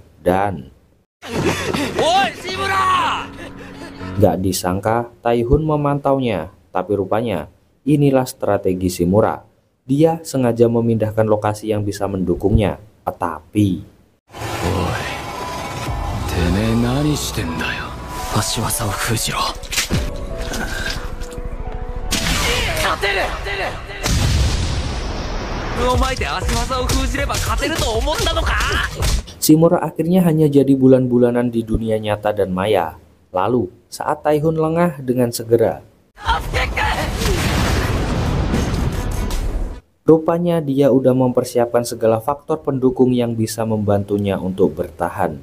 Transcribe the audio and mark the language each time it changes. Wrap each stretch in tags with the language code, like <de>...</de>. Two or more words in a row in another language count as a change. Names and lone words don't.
<id>Dan nggak disangka Taihun memantaunya. Tapi rupanya inilah strategi Shimura. Dia sengaja memindahkan lokasi yang bisa mendukungnya. Tetapi</id> <ja>足技を封じろ。勝てる。お前で足技を封じれば勝てると思ったのか。</ja> <id>Shimura akhirnya hanya jadi bulan-bulanan di dunia nyata dan maya. Lalu, saat Taihun lengah dengan segera, rupanya dia udah mempersiapkan segala faktor pendukung yang bisa membantunya untuk bertahan.</id>